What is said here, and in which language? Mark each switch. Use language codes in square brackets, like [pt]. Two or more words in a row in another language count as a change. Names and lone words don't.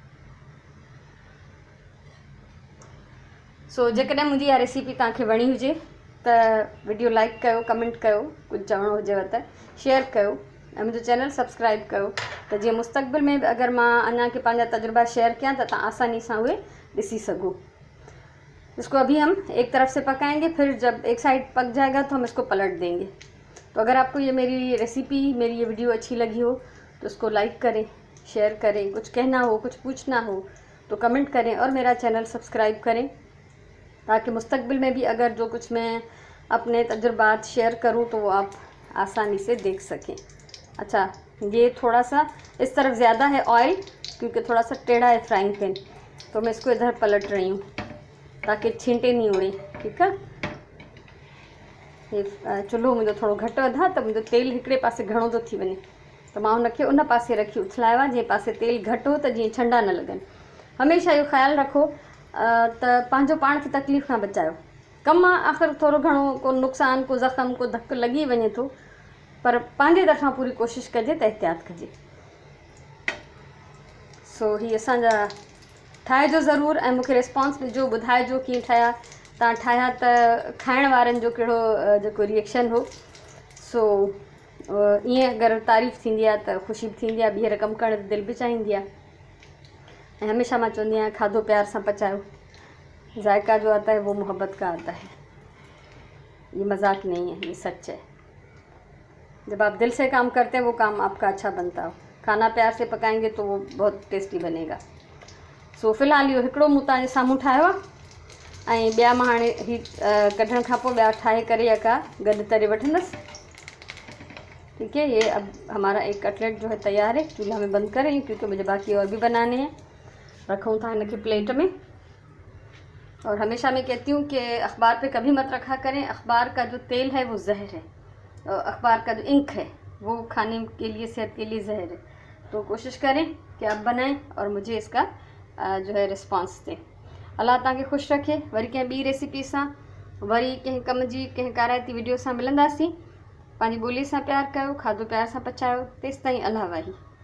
[sd] सो जेकॾहिं मुंहिंजी इहा रेसिपी तव्हांखे वणी हुजे त वीडियो लाइक कयो, कमेंट कयो, कुझु चवणो हुजेव त शेयर कयो ऐं मुंहिंजो चैनल सब्सक्राइब कयो त जीअं मुस्तक़बिल में बि अगरि मां अञा के पंहिंजा तजुर्बा शेयर कयां त तव्हां आसानी सां उहे ॾिसी सघो। [hi] इसको अभी हम एक तरफ से पकाएंगे, फिर जब एक साइड पक जाएगा तो हम इसको पलट देंगे। तो अगर आपको ये मेरी रेसिपी, मेरी ये वीडियो अच्छी लगी हो तो उसको लाइक करें, शेयर करें, कुछ कहना हो, कुछ पूछना हो तो कमेंट करें और मेरा चैनल सब्सक्राइब करें ताकि मुस्तक़बिल में भी अगर जो कुछ मैं अपने तजुर्बात शेयर करूँ तो वो आप आसानी से देख सकें। अच्छा, ये थोड़ा सा इस तरफ ज़्यादा है ऑयल, क्योंकि थोड़ा सा टेढ़ा है [en] frying pan, [hi] तो मैं इसको इधर पलट रही हूँ ताकि छींटे नहीं उड़े। [sd] ठीक है, ये चुल्हो मुंहिंजो थोरो घटि वधा त मुंहिंजो तेल हिकिड़े पासे घणो थो थी वञे, त मां हुनखे उन पासे रखी उथलायो आहे जंहिं पासे तेल घटि हो, त जीअं छंडा न लॻनि। हमेशह इहो ख़्यालु रखो त पंहिंजो पाण खे तकलीफ़ खां बचायो। कमु आहे आख़िर थोरो घणो को नुक़सानु, को ज़ख़्म, को धकु लॻी वञे थो, पर पंहिंजे तरफ़ां पूरी कोशिशि कजे त एहतियात कजे। सो ही असांजा ठाहिजो ज़रूरु ऐं मूंखे रिस्पॉन्स ॾिजो, ॿुधाइजो कीअं ठाहिया, तव्हां ठाहिया त खाइण वारनि जो कहिड़ो जेको रिएक्शन हो। सो ईअं अगरि तारीफ़ थींदी आहे त ख़ुशी बि थींदी आहे, ॿीहर कमु करण दिलि बि चाहींदी आहे। ऐं हमेशह मां चवंदी आहियां खाधो प्यार सां पचायो, [hi] जायका जो आता है वो मोहब्बत का आता है, ये मजाक नहीं है, ये सच है। जब आप दिल से काम करते हैं वो काम आपका अच्छा बनता हो। खाना प्यार से पकाएंगे तो वो बहुत टेस्टी बनेगा। [sd] सो फ़िलहाल इहो हिकिड़ो मूं तव्हांजे साम्हूं ठाहियो आहे ऐं ॿिया मां हाणे ही कढण खां पोइ ॿिया ठाहे करे यका गॾु तरे वठंदसि। [hi] ठीक है, ये अब हमारा एक कटलेट जो है तैयार है। चूल्हा में बंद करें क्योंकि मुझे बाकी और भी बनाने हैं। रखूँ था इनके प्लेट में। और हमेशा मैं कहती हूँ कि अखबार पे कभी मत रखा करें। अखबार का जो तेल है वो जहर है, अखबार का जो इंक है वो खाने के लिए, सेहत के लिए जहर है। तो कोशिश करें कि आप बनाएं और मुझे इसका जो है रिस्पॉन्स दें। [sd] अल्लाह तव्हांखे ख़ुशि रखे। वरी कंहिं ॿी रेसिपी सां, वरी कंहिं कम जी, कंहिं काराइती वीडियो सां मिलंदासीं। पंहिंजी ॿोली सां प्यार कयो, खाधो प्यार सां पचायो। तेसिताईं अल्लाह वाही।